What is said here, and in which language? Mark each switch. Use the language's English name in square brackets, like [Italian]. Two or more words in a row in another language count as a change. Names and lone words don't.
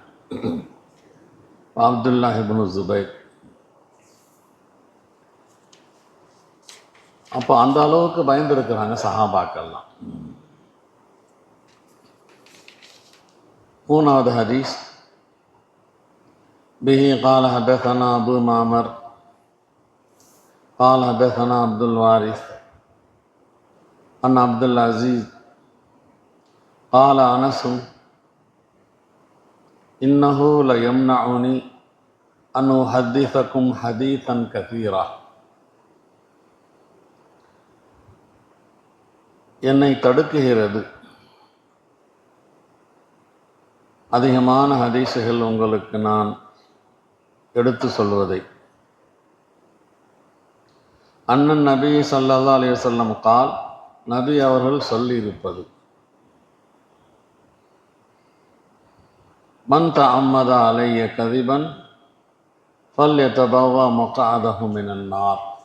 [Tamil] அப்துல்லாஹ் இப்னு ஜுபைர் அப்போ அந்த அளவுக்கு பயந்துருக்கிறாங்க சஹாபாக்கள்லாம். மூணாவது ஹதீஸ், [Arabic] பிஹி قال حدثنا أبو معمر قال حدثنا عبد الوارث عن عبد العزيز قال أنس إنه ليمنعني أن أحدثكم حديثا كثيرا, [Tamil] என்னை தடுக்குகிறது அதிகமான ஹதீஸுகள் உங்களுக்கு நான் எடுத்து சொல்வதை. அண்ணன் நபி [Arabic] صلى الله عليه وسلم [Tamil] கால், நபி அவர்கள் சொல்லியிருப்பது, [Arabic] من تعمد علي كذبا فليتبوأ مقعده من النار.